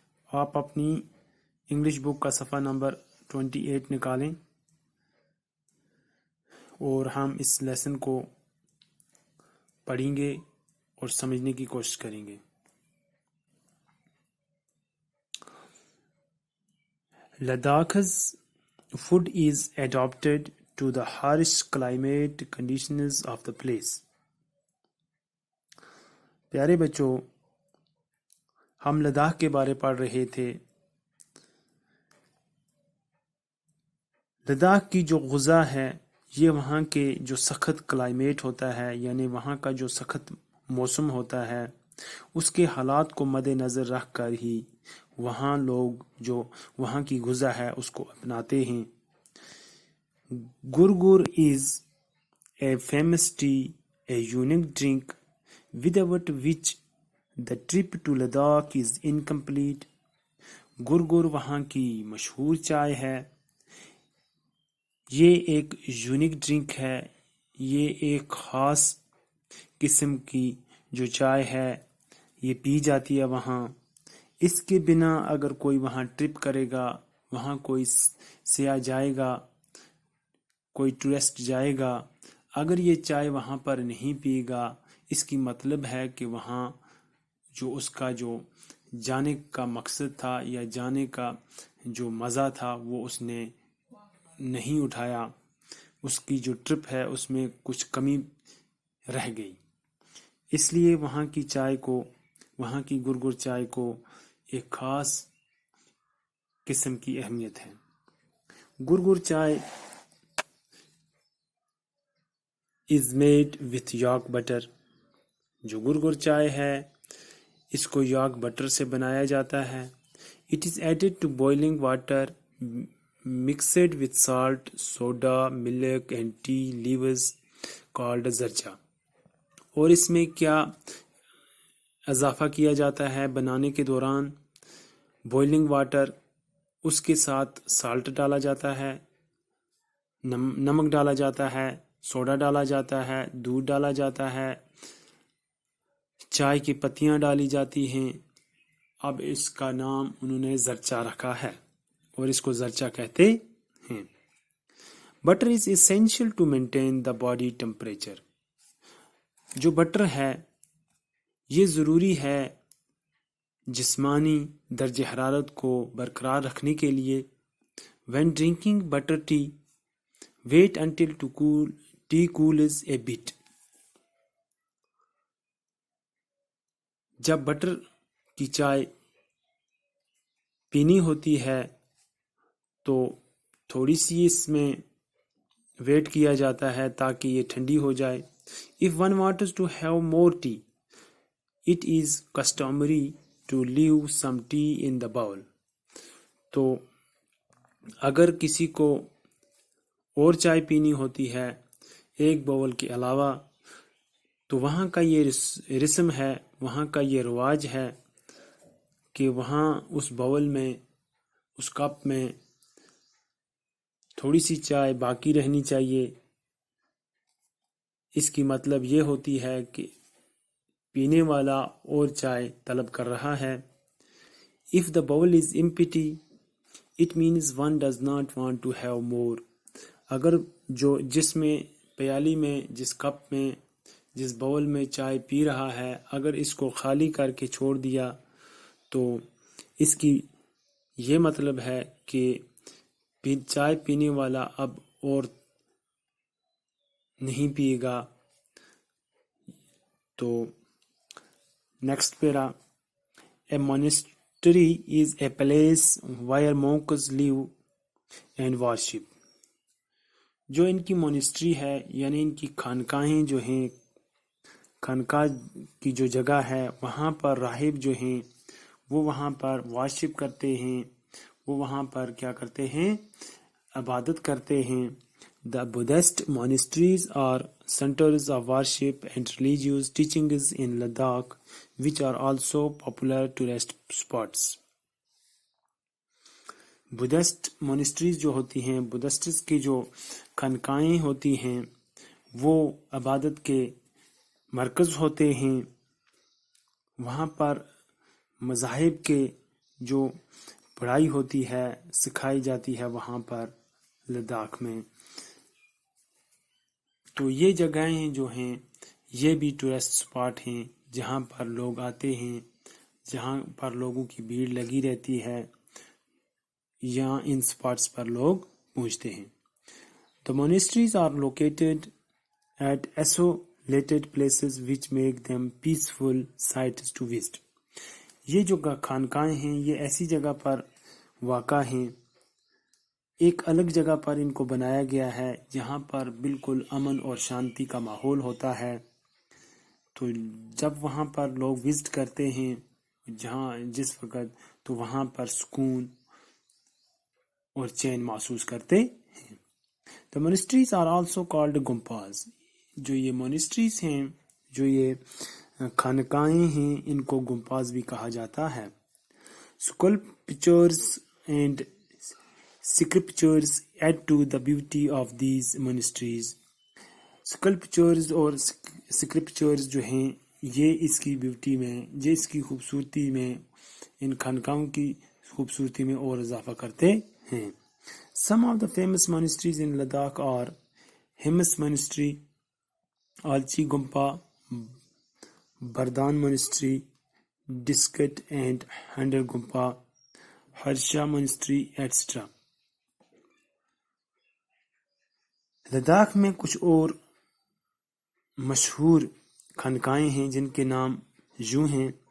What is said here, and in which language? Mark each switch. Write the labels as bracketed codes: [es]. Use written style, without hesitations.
[ur] آپ اپنی English book کا صفحہ نمبر 28 نکالیں اور ہم اس لیسن کو پڑھیں گے اور سمجھنے کی کوشش کریں گے. [en] Ladakh's food is adapted to the harsh climate conditions of the place. [ur] پیارے بچوں، ہم لداخ کے بارے پڑھ رہے تھے. لداخ کی جو غذا ہے، یہ وہاں کے جو سخت کلائمیٹ ہوتا ہے، یعنی وہاں کا جو سخت موسم ہوتا ہے، اس کے حالات کو مد نظر رکھ کر ہی وہاں لوگ جو وہاں کی غذا ہے اس کو اپناتے ہیں. [en] Gurgur is a famous tea, a unique drink without which the trip to Ladakh is incomplete. [ur] گرگر وہاں کی مشہور چائے ہے. یہ ایک یونیک ڈرنک ہے، یہ ایک خاص قسم کی جو چائے ہے یہ پی جاتی ہے وہاں. اس کے بنا اگر کوئی وہاں ٹرپ کرے گا، وہاں کوئی سیاح جائے گا، کوئی ٹورسٹ جائے گا، اگر یہ چائے وہاں پر نہیں پیے گا، اس کی مطلب ہے کہ وہاں جو اس کا جو جانے کا مقصد تھا یا جانے کا جو مزہ تھا وہ اس نے نہیں اٹھایا. اس کی جو ٹرپ ہے اس میں کچھ کمی رہ گئی. اس لیے وہاں کی چائے کو، وہاں کی گرگر چائے کو ایک خاص قسم کی اہمیت ہے. [en] Gurgur chai is made with yak butter. [ur] جو گرگر چائے ہے اس کو یاک بٹر سے بنایا جاتا ہے. [en] It is added to boiling water mixed with salt, soda, milk and tea leaves called zarcha. [ur] اور اس میں کیا اضافہ کیا جاتا ہے بنانے کے دوران؟ بوائلنگ واٹر، اس کے ساتھ سالٹ ڈالا جاتا ہے، نمک ڈالا جاتا ہے، سوڈا ڈالا جاتا ہے، دودھ ڈالا جاتا ہے، چائے کی پتیاں ڈالی جاتی ہیں. اب اس کا نام انہوں نے زرچا رکھا ہے اور اس کو زرچا کہتے ہیں. [en] Butter is essential to maintain the body temperature. [ur] جو بٹر ہے یہ ضروری ہے جسمانی درجہ حرارت کو برقرار رکھنے کے لیے. [en] When drinking butter tea wait until tea cools a bit. [ur] جب بٹر کی چائے پینی ہوتی ہے تو تھوڑی سی اس میں ویٹ کیا جاتا ہے تاکہ یہ ٹھنڈی ہو جائے. [en] If one wants to have more tea, it is customary to leave some tea in the bowl. [ur] تو اگر کسی کو اور چائے پینی ہوتی ہے ایک باول کے علاوہ، تو وہاں کا یہ رسم ہے، وہاں کا یہ رواج ہے کہ وہاں اس باول میں، اس کپ میں تھوڑی سی چائے باقی رہنی چاہیے. اس کی مطلب یہ ہوتی ہے کہ پینے والا اور چائے طلب کر رہا ہے. [en] If the bowl is empty, it means one does not want to have more. [ur] اگر جس میں پیالی میں، جس کپ میں، جس باول میں چائے پی رہا ہے، اگر اس کو خالی کر کے چھوڑ دیا تو اس کی یہ مطلب ہے کہ چائے پینے والا اب اور نہیں پیے گا. تو next para. [en] A monastery is a place where monks live and worship. [ur] جو ان کی مونسٹری ہے، یعنی ان کی خانقاہیں جو ہیں، خانقاہ کی جو جگہ ہے وہاں پر راہب جو ہیں وہ وہاں پر ورشپ کرتے ہیں، وہ وہاں پر کیا کرتے ہیں؟ عبادت کرتے ہیں. [en] The Buddhist monasteries are centers of worship and religious teachings in Ladakh, which are also popular tourist spots. [ur] Buddhist مونسٹریز جو ہوتی ہیں، بدھسٹس کی جو خانقاہیں ہوتی ہیں وہ عبادت کے مرکز ہوتے ہیں. وہاں پر مذاہب کے جو پڑھائی ہوتی ہے سکھائی جاتی ہے وہاں پر لداخ میں. تو یہ جگہیں جو ہیں یہ بھی ٹورسٹ سپاٹ ہیں جہاں پر لوگ آتے ہیں، جہاں پر لوگوں کی بھیڑ لگی رہتی ہے، یہاں ان سپاٹس پر لوگ پہنچتے ہیں. [en] The monasteries are located at isolated places which make them peaceful sites to visit. [ur] یہ جو خانقاہیں ہیں یہ ایسی جگہ پر واقع ہیں، ایک الگ جگہ پر ان کو بنایا گیا ہے جہاں پر بالکل امن اور شانتی کا ماحول ہوتا ہے. تو جب وہاں پر لوگ وزٹ کرتے ہیں جس وقت تو وہاں پر سکون اور چین محسوس کرتے ہیں. [en] The monasteries are also called gumpas. [ur] جو یہ مونسٹریز ہیں، جو یہ خانقاہیں ہیں، ان کو گمپاز بھی کہا جاتا ہے. [en] Sculptures and scriptures add to the beauty of these monasteries. [ur] Sculptures اور scriptures جو ہیں یہ اس کی بیوٹی میں، یہ اس کی خوبصورتی میں، ان خانقاہوں کی خوبصورتی میں اور اضافہ کرتے ہیں. [en] Some of the famous monasteries in Ladakh are Hemis Monastery, Alchi Gumpa, Bardhan Monastery, Diskut and Handar Gumpa, Harsha Monastery, etc. [ur] Ladakh میں کچھ اور مشہور خانقاہیں ہیں جن کے نام یوں ہیں.